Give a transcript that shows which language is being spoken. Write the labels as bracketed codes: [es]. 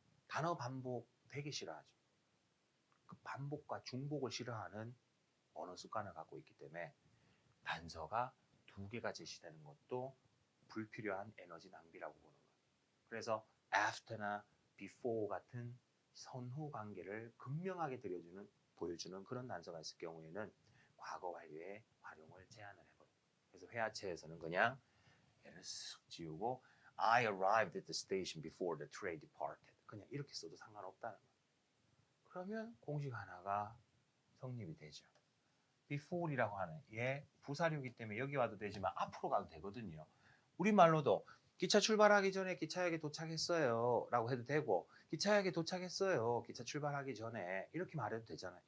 [ko] 단어 반복 되게 싫어하죠. 그 반복과 중복을 싫어하는 언어 습관을 갖고 있기 때문에 단서가 두 개가 제시되는 것도 불필요한 에너지 낭비라고 보는 거예요. 그래서 after나 before 같은 선후 관계를 극명하게 보여주는 그런 단서가 있을 경우에는 과거 완료의 활용을 제한을 해버려요. 그래서 회화체에서는 그냥 얘를 쓱 지우고 [en] I arrived at the station before the train departed. [ko] 그냥 이렇게 써도 상관없다는 거예요. 그러면 공식 하나가 성립이 되죠. before이라고 하는 얘 부사류이기 때문에 여기 와도 되지만 앞으로 가도 되거든요. 우리말로도 기차 출발하기 전에 기차역에 도착했어요 라고 해도 되고 기차역에 도착했어요 기차 출발하기 전에 이렇게 말해도 되잖아요.